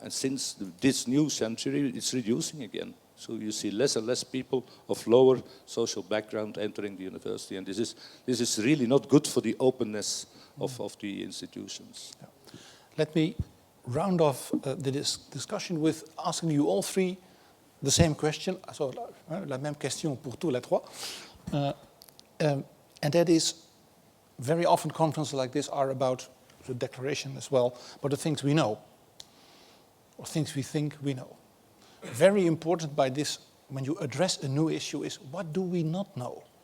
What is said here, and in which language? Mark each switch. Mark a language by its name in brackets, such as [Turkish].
[English] And since this new century, it's reducing again. So you see less and less people of lower social background entering the university. And this is really not good for the openness of the institutions. Yeah. Let me round off the discussion with asking you all three the same question. [French] So, la même question pour tous les trois. [English] And that is, very often conferences like this are about the declaration as well, but the things we know, or things we think we know. Very important by this, when you address a new issue, is what do we not know?